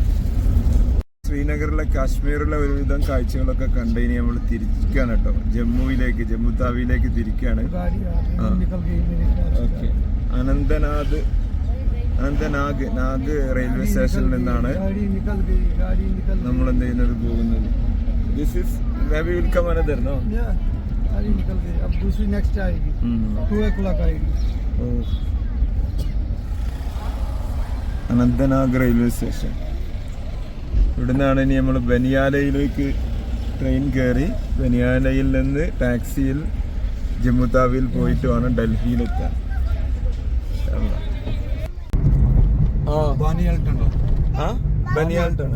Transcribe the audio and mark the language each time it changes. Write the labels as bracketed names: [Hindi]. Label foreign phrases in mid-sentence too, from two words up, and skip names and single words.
[Malayalam] ശ്രീനഗറിലെ കാശ്മീരിലെ ഒരുവിധം കാഴ്ചകളൊക്കെ കണ്ട് ഇനി നമ്മൾ തിരിക്കുകയാണ് കേട്ടോ. ജമ്മു താവിയിലേക്ക് തിരിക്കുകയാണ്. ഓക്കെ, അനന്തനാഗ് റെയിൽവേ സ്റ്റേഷനിൽ നിന്നാണ് നമ്മൾ എന്ത് ചെയ്യുന്നത് പോകുന്നത്. [English] this is maybe will come another, no? Yeah, [Hindi] गाड़ी निकल गई. अब दूसरी नेक्स्ट आएगी. 2 o'clock आएगी. [Malayalam] അനന്തനാഗ് റെയിൽവേ സ്റ്റേഷൻ. ഇവിടെ നിന്നാണ് ഇനി നമ്മൾ ബനിയാലയിലേക്ക് ട്രെയിൻ കയറി ബനിയാലയിൽ നിന്ന് ടാക്സിയിൽ ജമ്മു താവിയിൽ പോയിട്ട് വേണം ഡൽഹിയിലെത്താൻ. ബനിയാൽ ടണൽ.